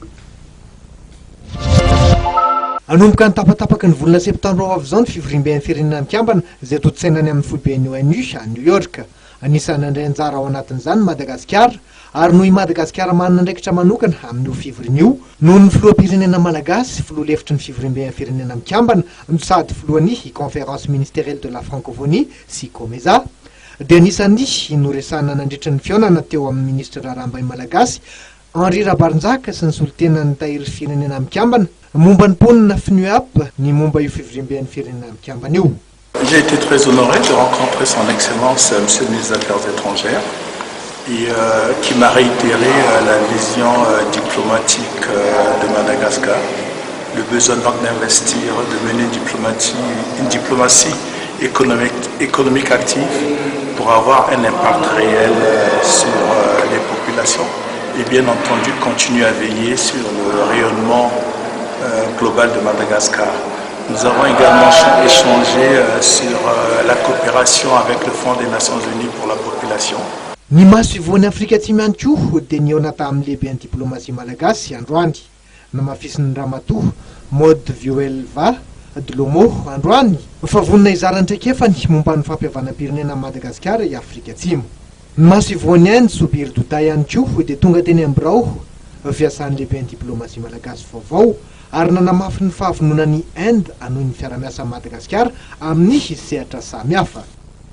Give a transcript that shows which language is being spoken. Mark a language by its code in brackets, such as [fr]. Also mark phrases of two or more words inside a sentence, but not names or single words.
[mg] Anomboka ny tapatapaky ny volana septambra avy izao ny fivoriam-ben'ny firenena mikambana izay totsainany amin'ny foiben'ny ONU a New York. Anisany andray anjara ao anatin'izany Madagasikara ary noho i Madagasikara manana andraikitra manokana amin'io fivorian'io noho ny filoham-pirenena malagasy filoha lefitry ny fivoriam-ben'ny firenena mikambana no sady filohan'ny [fr] conférence ministérielle de la francophonie [mg] sy COMESA dia anisany noresahana nandritra ny fihaonana teo amin'ny ministra raharaham-bahiny malagasy Henri Rabarinjaka sy ny solotenan'ny tahiry firenena mikambana momba ny ponina FNUAP ny momba io fivoriam-ben'ny firenena mikambana io. [fr] J'ai été très honoré de rencontrer son Excellence Monsieur le ministre des Affaires étrangères et qui m'a réitéré la vision diplomatique de Madagascar, le besoin d'investir, de mener une diplomatie économique active pour avoir un impact réel sur les populations et bien entendu continuer à veiller sur le rayonnement global de Madagascar. Nous avons également échangé sur la coopération avec le Fonds des Nations Unies pour la population. [mg] Ny maso ivoan'ny Afrika Atsimo ihany koa dia nihaona tamin'ny lehiben'ny diplomasia malagasy androany namafisin'ny ramatoa Maud Vioelva Dlomo androany fa vonona izara antraikefany momba ny fampihavanam-pirenena Madagasikara i Afrika Atsimo. Ny maso ivoan'ny Inde Soubir Douta ihany koa dia tonga teny Ambrao fiasan'ny lehiben'ny diplomasia malagasy vaovao ary nanamafy ny fahavononan'ny Inde anohy ny fiara-miasa Madagasikara amin'ny sehatra samihafa.